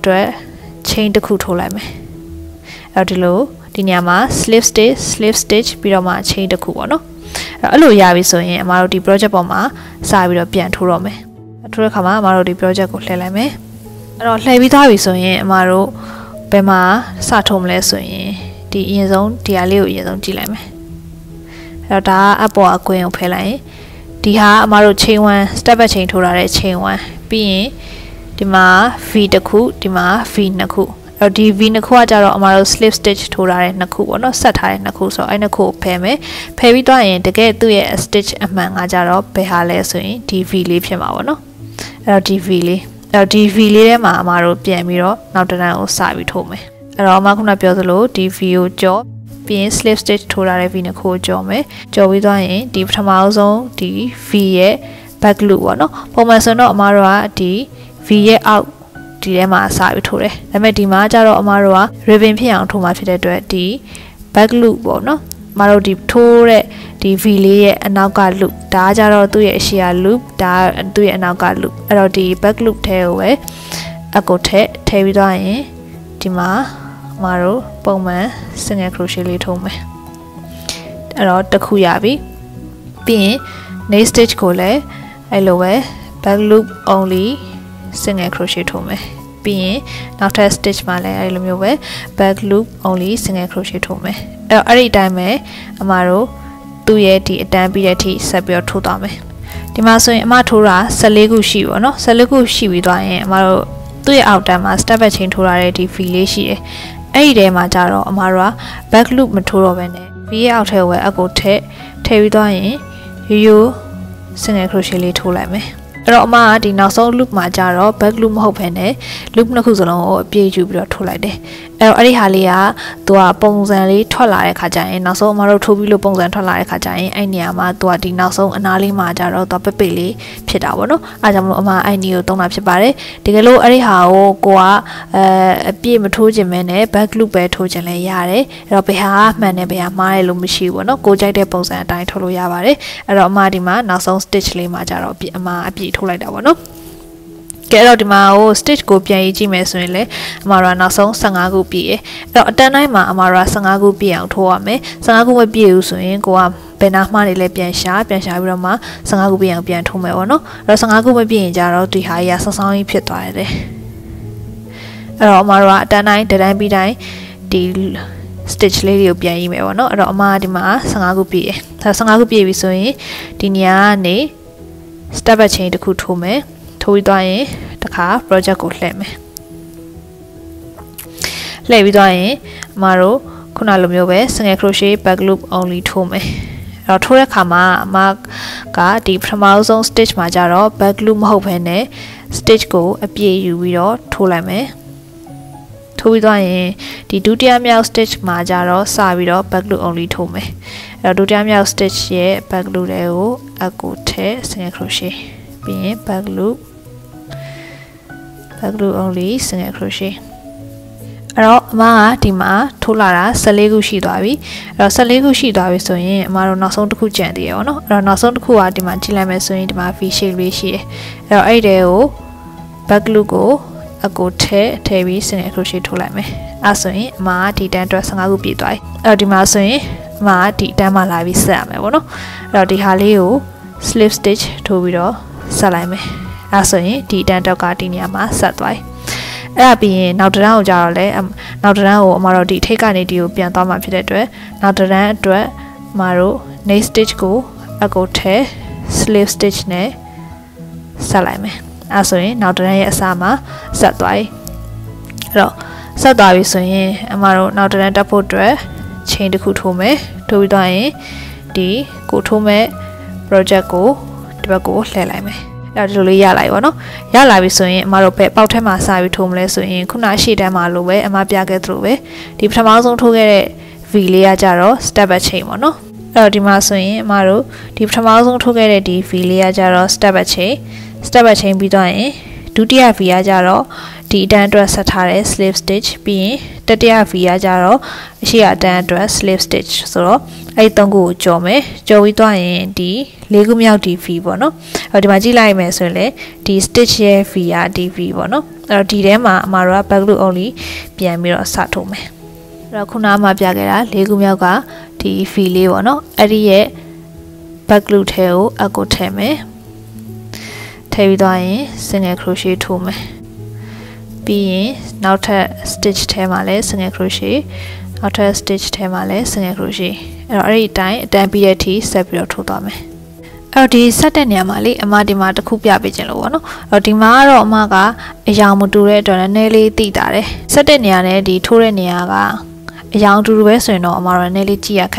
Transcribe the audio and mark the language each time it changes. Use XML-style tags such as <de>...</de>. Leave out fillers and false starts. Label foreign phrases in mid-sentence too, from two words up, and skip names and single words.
<my>အတွက် chain တစ်ခုထိုးလိုက်မယ်အဲ့တော့ဒီလိုဒီနေရာမှာ</my> <en>slip stitch</en> <my>ပြီးတော့မှ chain တစ်ခုပေါ့နော်အဲ့လိုရပြီဆိုရင်အမတို့ဒီ project ပေါ်မှာစပြီးတော့ပြန်ထိုးတော့မယ်ထိုးတဲ့ခါမှာအမတို့ဒီ project ကိုလှည့်လိုက်မယ်အဲ့တော့လှည့်ပြီးသားပြီဆိုရင်အမတို့ဘယ်မှာစထိုးမလဲဆိုရင်ဒီအရင်ဆုံးဒီဟာလေးကိုအရင်ဆုံးကြည့်လိုက်မယ်အဲ့တော့ဒါကအပေါ်အကွင်းကိုဖယ်လိုက်ရင်ဒီဟာအမတို့</my> <en>chain 1 step back chain</en> <my>ထိုးထားတဲ့ chain 1ပြီးရင်ဒီမှာ V တစ်ခုဒီမှာ V နှစ်ခုအဲ့တော့ ဒီ V နှစ်ခုကကြတော့အမတို့</my> <en>slip stitch</en> <my>ထိုးထားတဲ့နှစ်ခုပေါ့နော်ဆက်ထားတဲ့နှစ်ခုဆိုတော့အဲ့နှစ်ခုကိုဖယ်မယ်ဖယ်ပြီးသွားရင်တကယ်သူ့ရဲ့ stitch အမှန်ကကြတော့ဘယ်ဟာလဲဆိုရင်ဒီ V လေးဖြစ်မှာပေါ့နော်အဲ့တော့ဒီ V လေးအဲ့တော့ဒီ V လေးထဲမှာအမတို့ပြန်ပြီးတော့နောက်တစ်တန်းကိုစပြီးထိုးမယ်အဲ့တော့အမခုနပြောသလိုဒီ V ကိုကြောပြီးရင် slip stitch ထိုးထားတဲ့ V နှစ်ခုကိုကြောမယ်ကြောပြီးသွားရင်ဒီပထမဆုံးဒီ V ရဲ့</my> <en>back loop</en> <my>ပေါ့နော်ပုံမှန် ဆိုတော့အမတို့ကဒီ V ရဲ့အောက်ဒီထဲမှာစပြီးထိုးတယ်ဒါပေမဲ့ဒီမှာကျတော့အမတို့က ribbon ဖြစ်အောင်ထိုးမှာဖြစ်တဲ့အတွက်ဒီ</my> <en>back loop</en> <my>ပေါ့နော်အမတို့ဒီထိုးတဲ့ဒီ V လေးရဲ့အနောက်က loop ဒါကကြတော့သူ့ရဲ့အရှေ့က loop ဒါသူ့ရဲ့အနောက်က loop အဲ့တော့ဒီ</my> <en>back loop</en> <my>ထဲကိုပဲအကိုထည့်ပြီးသွားရင်ဒီမှာအမတို့ပုံမှ န်</my> <en>single crochet</en> <my>လေးထိုးမယ်အဲ့တော့တစ်ခုရပြီပြီးရင်</my> <en>next stitch</en> <my>ကိုလည်းအဲ့လိုပဲ</my> <en>back loop only single crochet</en> <my>ထိုးမယ်ပြီးရင်နောက်ထပ် stitch မှာလည်းအဲ့လိုမျိုးပဲ</my> <en>back loop only single crochet</en> <my>ထိုးမယ်အဲ့ဒီအတိုင်းပဲအမတို့သူ့ရဲ့ဒီအတန်းပြီးတဲ့အထိဆက်ပြီးတော့ထိုးသွား မယ်ဒီမှာဆိုရင်အမထိုးတာ14ခုရှိပါတော့14ခုရှိပြီးသွားရင်အမတို့သူ့ရဲ့အောက်တန်းမှာ</my> <en>step back chain</en> <my>ထိုးထားတဲ့ဒီ V လေးရှိတယ်အဲ့ဒီထဲမှာကြတော့အမတို့က</my> <en>back loop</en> <my>မထိုးတော့ဘဲ နဲ့ V ရဲ့အောက်ထဲကိုပဲအကိုထည့်ပြီးသွားရင်ရိုးရိုး</my> <en>single crochet</en> <my>လေးထိုးလိုက်မယ်အဲ့တော့အမကဒီနောက်ဆုံး loop မှာကြတော့</my> <en>back loop</en> <my>မဟုတ်ဘဲ နဲ့ loop နှစ်ခုစလုံးကိုအပြည့်ယူပြီးတော့ထိုးလိုက်တယ်အဲ့တော့အဲ့ဒီဟာလေးကသူကပုံစံလေးထွက်လာတဲ့ခါကျရင်နောက်ဆုံးအမတို့ထိုးပြီးလို့ပုံစံထွက်လာတဲ့ခါကျရင်အဲ့နေရာမှာသူကဒီနောက်ဆုံးအနားလေးမှာကြတော့သူကပိတ်လေးဖြစ်တာပေါ့နော်အားကြောင့်မလို့အမအဲ့ဒီကိုသုံးတာဖြစ်ပါတယ်တကယ်လို့အဲ့ဒီဟာကိုကအပြည့်မထိုးခြင်းမဲနဲ့</my> <en>back loop</en> <my>ပဲထိုးခြင်းလည်းရတယ်အဲ့တော့ဘယ်ဟာမှန်တယ်ဘယ်ဟာမှားတယ်လို့မရှိဘူးပေါ့နော်ကိုကြိုက်တဲ့ပုံစံအတိုင်းထိုးလို့ရပါတယ်အဲ့တော့အမဒီမှာနောက်ဆုံး stitch လေးမှာကြတော့အမအပြည့်ထိုးလိုက်တာပေါ့နော် ကဲတော့ဒီမှာကို stitch ကိုပြန်ရေးကြည့်မယ်ဆိုရင်လေအမတို့ကနောက်ဆုံး15ခုပြည့်ရဲ့အဲ့တော့အတန်းတိုင်းမှာအမတို့က15ခုပြ ည့်အောင်ထိုးရမယ်15ခုမပြည့်ဘူးဆိုရင်ကိုကဘယ်နာမှနေလဲပြန်ရှာပြီးတော့မှ15ခုပြည့်အောင်ပြန်ထိုးမယ်ပေါ့နော်အဲ့တော့15ခုမပြည့်ရင်ကြတော့ဒီဟာကြီးကဆောင်းဆောင်းကြီးဖြစ်သွားတယ်အဲ့တော့အမတို့ကအတန်းတိုင်းတစ်တိုင်းပြီးတိုင်းဒီ stitch လေးတွေကိုပြန်ရေးမယ်ပေါ့နော်အဲ့တော့အမကဒီမှာ15ခုပြည့်ရဲ့ဒါ15ခုပြည့်ပြီဆိုရင်ဒီနေရာကနေ</my> <en>step back chain</en> <my>တစ်ခုထိုးမယ်ထိုးပြီးသွားရင်တခါ project ကိုလှည့်မယ် လှည့်ပြီးသွားရင်အမတို့ခုနလိုမျိုးပဲ</my> <en>single crochet back loop only</en> <my>ထိုးမယ်အဲ့တော့ထိုးတဲ့ခါမှာအမကဒီပထမဆုံး stitch မှာကြတော့</my> <en>back loop</en> <my>မဟုတ်ဘဲနဲ့ stitch ကိုအပြည့်ယူပြီးတော့ထိုးလိုက်မယ်ထိုးပြီးသွားရင်ဒီဒုတိယမြောက် stitch မှာကြတော့စပြီးတော့</my> <en>back loop only</en> <my>ထိုးမယ်အဲ့တော့ဒုတိယမြောက် stitch ရဲ့</my> <en>back loop</en> <my>တွေကိုအကူထည့်</my> <en>single crochet</en> <my>ပြီးရင်</my> <en>back loop only single crochet</en> <my>အဲ့တော့အမကဒီမှာထိုးလာတာ14ခုရှိသွားပြီအဲ့တော့14ခုရှိသွားပြီဆိုရင်အမတို့နောက်ဆုံးတစ်ခုကြံသေးရပါတော့အဲ့တော့နောက်ဆုံးတစ်ခုကဒီမှာကြည့်လိုက်မယ်ဆိုရင်ဒီမှာ</my> <en>V shape</en> <my>လေးရှိတယ်အဲ့တော့အဲ့ဒီကို</my> <en>back loop</en> <my>ကိုအကူထည့်ပြီး</my> <en>single crochet</en> <my>ထိုးလိုက်မယ်အဲ့ဆိုရင်အမ ကဒီတန်းအတွက်15ခုပြည့်သွားပြီအဲ့တော့ဒီမှာဆိုရင်အမကဒီတန်းမှာလာပြီးဆက်ရမယ်ပေါ့နော်အဲ့တော့ဒီဟာလေးကို</my> <en>slip stitch</en> <my>ထိုးပြီးတော့ဆက်လိုက်မယ်အဲ့ဆိုရင်ဒီတန်းတော့ကဒီနေရာမှာဆက်သွားပြီအဲ့ဒါပြီး ရင်နောက်တစ်တန်းကိုကြာတော့လဲနောက်တစ်တန်းကိုအမတို့ဒီထိတ်ကနေဒီကိုပြန်သွားမှာဖြစ်တဲ့အတွက်နောက်တစ်တန်းအတွက်အမတို့</my> <en>next stitch</en> <my>ကိုအကူထည့်</my> <en>slip stitch</en> <my>နဲ့ဆက် လိုက်မယ်အဲ့ဆိုရင်နောက်တစ်တန်းရဲ့အစားမှာဆက်သွားပြီအဲ့တော့ဆက်သွားပြီဆိုရင်အမတို့နောက်တစ်တန်းတက်ဖို့အတွက် chain တစ်ခုထိုးမယ်ထိုးပြီးသွားရင်ဒီကိုထိုးမဲ့ project ကိုဒီဘက်ကိုလှည့်လိုက်မယ်အဲ့ဒါဒီလိုလေးရလာပြီပေါ့နော်ရလာပြီဆိုရင်အမတို့ပဲပေါက်ထဲမှာစပြီးထိုးမလဲဆိုရင်ခုနရှေ့တန်းမှာလိုပဲအမပြခဲ့သလိုပဲဒီပထမဆုံးထိုးခဲ့တဲ့ V လေးကကြတော့</my> <en>step back chain</en> <my>ပေါ့နော်အဲ့တော့ဒီမှာဆိုရင်အမတို့ဒီပထမဆုံးထိုးခဲ့တဲ့ဒီ V လေးကကြတော့</my> <en>step back</en> <my>chain ပြီးသွားရင်ဒုတိယ V ကကြတော့ဒီအတန်းအတွက်ဆက်ထားတဲ့</my> <en>slip stitch</en> <my>ပြီးရင်တတိယ V ကကြတော့အ ရှိအတန်းအတွက်</my> <en>slip stitch</en> <my>ဆိုတော့အဲ့ဒီ၃ခုကိုကြော်မယ်ကြော်ပြီးသွားရင်ဒီ၄ခုမြောက်ဒီ V ပေါ့နော်အဲ့ဒီမှာကြည့်လိုက်မယ်ဆိုရင်လေဒီ stitch ရဲ့ V ကဒီ V ပေါ့နော်အဲ့တော့ဒီထဲမှာအမတို့က</my> <en>back loop only</en> <my>ပြန်ပြီးတော့စထိုးမယ်အဲ့တော့ခုနကမှပြခဲ့တာ၄ခုမြောက်ကဒီ V လေးပေါ့နော်အဲ့ဒီရဲ့</my> <en>back loop</en> <my>ထဲကိုအကူထည့်မယ်ထည့်ပြီးသွားရင် single crochet ထိုးမယ်ပြီးရင်နောက်ထပ် stitch ထဲမှာလည်း</my> <en>single crochet</en> <my>နောက်ထပ် stitch ထဲမှာလည်း</my> <en>single crochet</en> <my>အဲ့တော့အဲ့ဒီအတိုင်းအတန်းပြီးတဲ့အထိဆက်ပြီးတော့ထိုးသွားမယ်အဲ့တော့ဒီဆက်တဲ့နေရာမှာလေအမဒီမှာတစ်ခုပြပေးခြင်းလို့ပေါ့နော်အဲ့တော့ဒီမှာကတော့အမကအယောင်မတူတဲ့အတွက်နည်းလေးသိတာတယ်ဆက်တဲ့နေရာနဲ့ဒီထိုးတဲ့နေရာကအယောင်တူတူပဲဆိုရင်တော့အမတို့နည်းလေးကြည့်ရခက်</my>